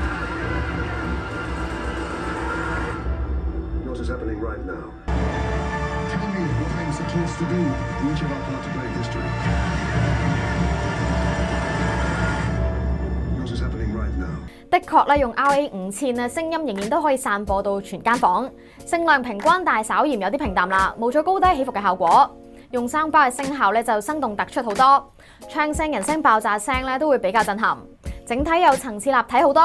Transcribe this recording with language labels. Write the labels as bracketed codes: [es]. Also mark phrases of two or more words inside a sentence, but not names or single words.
[en] Yours is happening right now. Tell me what I'm supposed to do in each of our part to play history. Yours is happening right now. [yue] 的確咧，用 RA5000咧，聲音仍然都可以散播到全間房，聲量平均，但係稍嫌有啲平淡啦，冇咗高低起伏嘅效果。用soundbar嘅聲效咧就生動突出好多，唱聲、人聲爆炸聲咧都會比較震撼，整體有層次立體好多。